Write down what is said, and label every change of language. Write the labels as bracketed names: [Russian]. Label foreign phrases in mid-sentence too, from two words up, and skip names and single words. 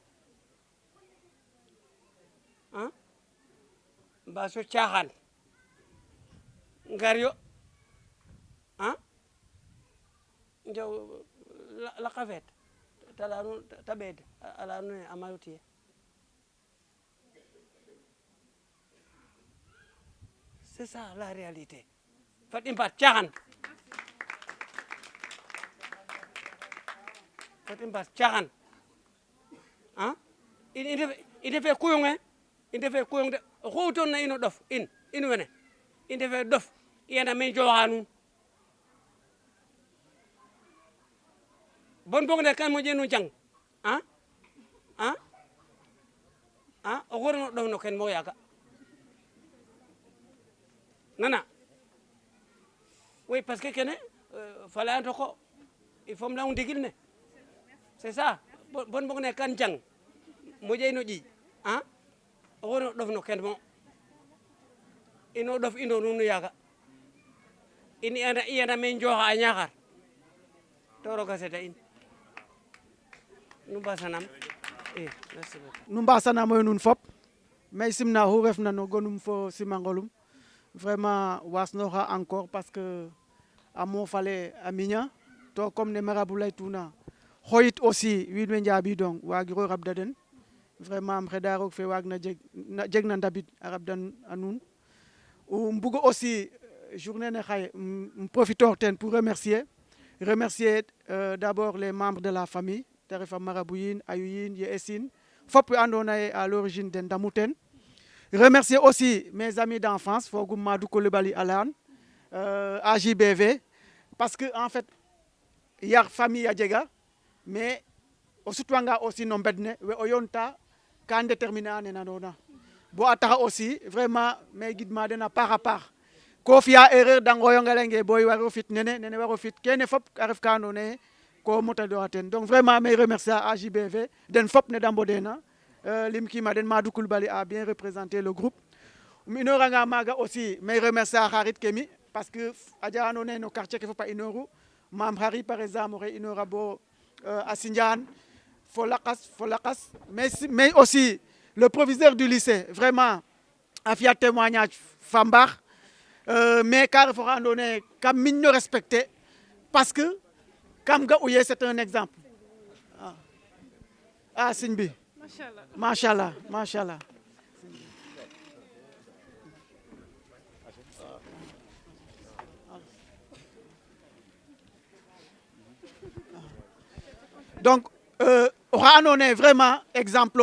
[Serer] mbaso caaxaan ngar yo njaw laqa feet ta leya nuun ta ɓeed a leya nuun a mayu tiye [French] c'est ça la réalité [Serer] fat i mbaat caaxaan fat i mbaat caaxaan i ndefe kuyonge i ndefe kuyong de oxu toon na ino ɗof in wene i ndefe dof i anda me jooxa nuun bon bog ne kan moƴe nu jang oxu refna ɗof no ken mo yaga nana [French] oui parce que [Serer] kene fa leya ndoko [French] il faut [Serer] leyong ndigil ne [French] c'est ça [Serer] bon bog ne kan jang moƴe ino ƴiiƴ oxu refna ɗof no ken mo ino ɗof ino nuun yaga i anda me njooxa a Ñaxar to roga seda in nu mbasanam [French] merci beaucoup [Serer] nu mbasanamoyo nuun fop mais simna oxu refna no gonum fo simangolum vraiment wasnoxa [French] encore parce que [Serer] a mofale a miña to comme ne marabout laytuna xoyit aussi wiin we njabidong wagiro rabda den vraiment xeɗa roog fe waag na jeg na ndabid a rabda a nuun mbugo aussi journée ne xaye profitor ten [French] pour remercier d'abord les membres de la famille [Serer] te refa marabout yin ayu yin ye esin fop we andona ye [French] à l'origine [Serer] den ndamu ten [French] remercier aussi mes amis d'enfance [Serer] fogum Madou Coulibaly Alane AJBV [French] parce que en fait [Serer] yar famille a jega mais o sutwanga aussi no mbed ne we o yonta kan déterminer a ne nandona bo a taxa [French] aussi vraiment mais [Serer] gidma den a paax ko fiya erreur da ngoyonga lenge boy waro fit nene waro fit kene fop a ref ka andoona yee ko motadora ten [French] donc vraiment [Serer] may remercier AJBV den fop ne da mbodena limkima den Madou Coulibaly [French] a bien représenté le groupe [Serer] inoranga maga aussi may remercier a xarit ke mi [French] parce que [Serer] a jega andoona yee no quartier ke fop a inoru mam xari [French] par exemple [Serer] oxe inora bo a Sindiane fo lakas [French] mais aussi le proviseur du lycée vraiment [Serer] a fiya témoignage fa mbaax mais ka ref oxa andoona yee kam miñno [French] respecter parce que [Serer] kam ga uye [French] c'est un exemple [Serer] sëñ bi machallah donc oxa andoona yee [French] vraiment exemple